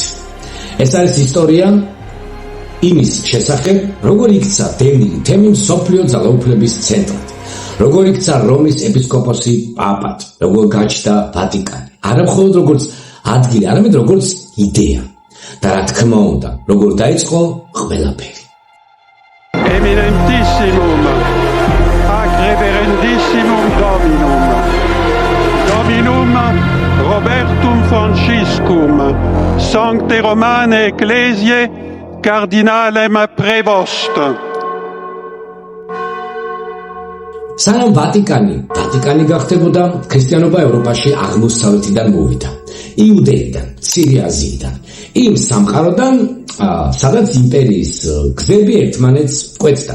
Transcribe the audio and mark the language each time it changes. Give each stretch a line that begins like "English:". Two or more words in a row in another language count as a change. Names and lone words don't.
Georgian: ეს არის ისტორია იმის შესახებ, როგორ იქცა დევნილი თემი მსოფლიო ძალაუფლების ცენტრად, როგორ იქცა რომის ეპისკოპოსი პაპად, როგორ გაჩნდა ვატიკანი, არა მხოლოდ როგორც ადგილი, არამედ როგორც იდეა და რა თქმა უნდა, როგორ დაიწყო ყველაფერი.
Latin: Eminentissimum ac reverendissimum Dominum Robertum Franciscum Sancte Romane Ecclesiae Cardinalem Prevost.
Georgian: სანამ ვატიკანი გახდებოდა, ქრისტიანობა ევროპაში აღმოსავლეთიდან მოვიდა. იუდეიდან, მცირე აზიიდან, იმ სამყაროდან, სადაც იმპერიის გზები ერთმანეთს კვეთდა.